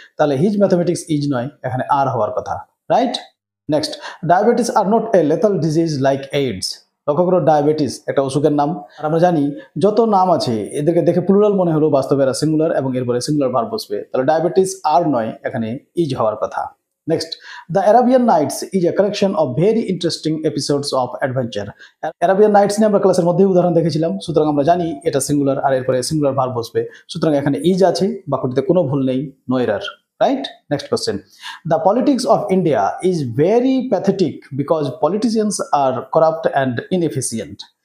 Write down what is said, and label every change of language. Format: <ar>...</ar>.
<bn>তাহলে</bn> <en>his mathematics is</en> <bn>নয়, এখানে আর হওয়ার কথা,</bn> <en>Right? Next, diabetes are not a lethal disease like AIDS.</en> <bn>লক্ষ্য করো, ডায়াবেটিস একটা অসুখের নাম, আর আমরা জানি যত নাম আছে এদেরকে দেখে প্লুরাল মনে হলো, বাস্তবে এরা সিঙ্গুলার এবং এরপরে সিঙ্গুলার ভার্ব বসবে। তাহলে ডায়াবেটিস আর নয়, এখানে ইজ হওয়ার কথা।</bn> <en>Next, The Arabian Nights is a collection of very interesting episodes of adventure.</en> <bn>Arabian Nights নিয়ে আমরা ক্লাসের মধ্যেই উদাহরণ দেখেছিলাম, সুতরাং আমরা জানি এটা সিঙ্গুলার আর এরপরে সিঙ্গুলার ভার্ব বসবে, সুতরাং এখানে ইজ আছে, বাক্যটিতে কোনো ভুল নেই,</bn> <en>No error, right? Next question, The politics of India is very pathetic because politicians are corrupt and inefficient.</en>